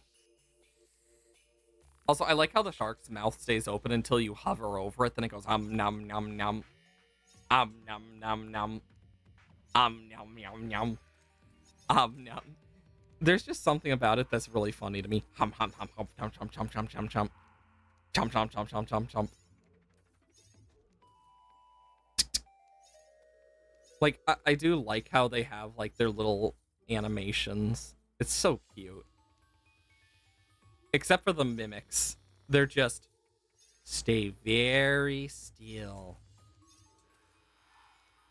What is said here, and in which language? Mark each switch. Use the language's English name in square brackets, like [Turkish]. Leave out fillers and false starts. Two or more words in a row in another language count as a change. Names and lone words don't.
[English] Also, I like how the shark's mouth stays open until you hover over it, then it goes, nom, nom, nom. Nom, nom, nom. Nom, nom, nom. Nom. There's just something about it that's really funny to me. Hum, hum, hum, hum, chum, chum, chum, chum, chum, chum. Chum, chum, chum, chum, chum, chum. Like, I do like how they have, like, their little animations. It's so cute. Except for the mimics. They're just stay very still.